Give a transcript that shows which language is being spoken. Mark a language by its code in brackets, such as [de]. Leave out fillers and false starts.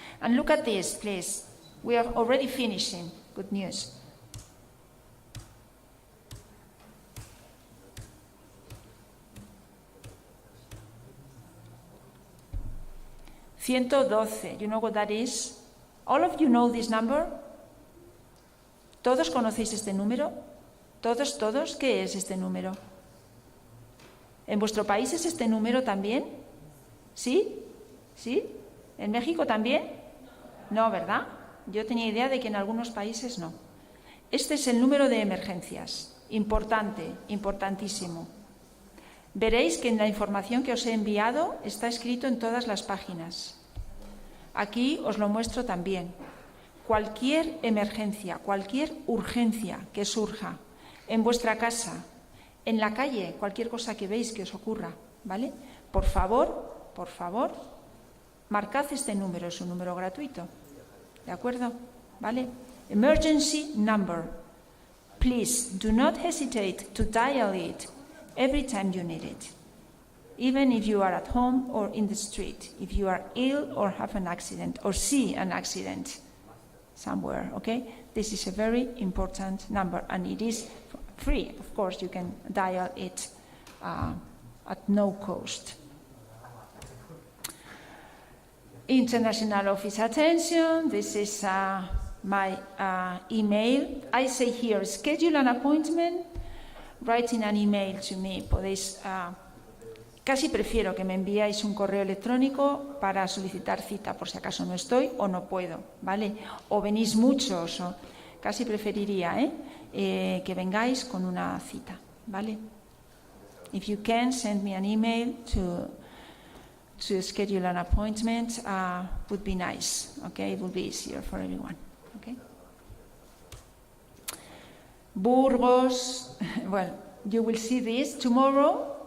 [en] And look at this, please. We are already finishing. Good news. $112. You know what that is? All of you know this number? [es] ¿Todos conocéis este número? ¿Todos? ¿Qué es este número? ¿En vuestro país es este número también? ¿Sí? ¿Sí? ¿En México también? No, ¿verdad? Yo tenía idea de que en algunos países no. Este es el número de emergencias. Importante, importantísimo. Veréis que en la información que os he enviado está escrito en todas las páginas. Aquí os lo muestro también. Cualquier emergencia, cualquier urgencia que surja en vuestra casa, en la calle, cualquier cosa que veis que os ocurra, ¿vale? Por favor, marcad este número, es un número gratuito, ¿de acuerdo? ¿Vale? [en] Emergency number. Please do not hesitate to dial it every time you need it, even if you are at home or in the street, if you are ill or have an accident or see an accident somewhere, okay? This is a very important number and it is free. Of course, you can dial it at no cost. International office attention, this is my email. I say here, schedule an appointment, writing an email to me. [es] Podéis, casi prefiero que me enviáis un correo electrónico para solicitar cita por si acaso no estoy o no puedo, ¿vale? O venís muchos, o casi preferiría que vengáis con una cita, ¿vale? [en] If you can, send me an email to schedule an appointment, would be nice, okay? It would be easier for everyone, okay? Burgos, well, you will see this tomorrow.